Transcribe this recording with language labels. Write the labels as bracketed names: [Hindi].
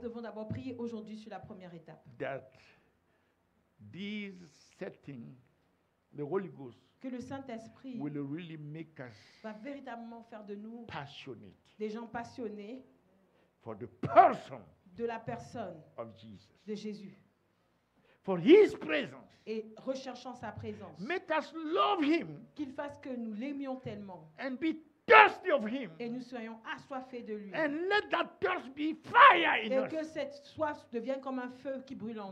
[French] devons d'abord prier aujourd'hui sur la première étape. [English] That these settings, the Holy Ghost, [French] Que le Saint-Esprit [English] will really make us [French] va véritablement faire de nous [English] passionate [French] des gens passionnés [English] for the person [French] de la personne [English] of Jesus, [French] de Jésus [English] for His presence. [French] et recherchant sa présence. [English] Make us love Him [French] Qu'il fasse que nous l'aimions tellement [English] and be thirsty of Him. [French] et nous soyons assoiffés de lui. [English] And let that thirst be fire in [French] Et [English] us. [French] que cette soif devienne comme un feu qui brûle en